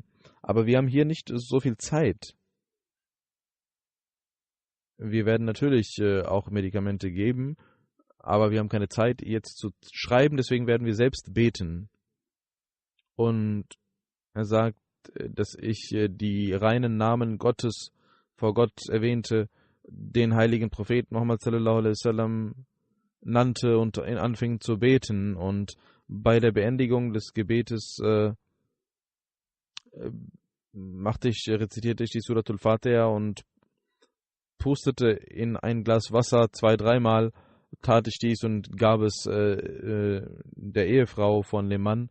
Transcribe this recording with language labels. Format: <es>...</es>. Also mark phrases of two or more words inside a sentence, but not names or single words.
<de>Aber wir haben hier nicht so viel Zeit. Wir werden natürlich auch Medikamente geben, aber wir haben keine Zeit jetzt zu schreiben, deswegen werden wir selbst beten. Und er sagt, dass ich die reinen Namen Gottes vor Gott erwähnte, den heiligen Propheten Muhammad</de> <ar>صلى الله عليه وسلم</ar> <de>nannte und anfing zu beten. Und bei der Beendigung des Gebetes rezitierte ich die Suratul Fatiha und pustete in ein Glas Wasser 2-3 Mal, tat ich dies und gab es der Ehefrau von dem Mann.</de>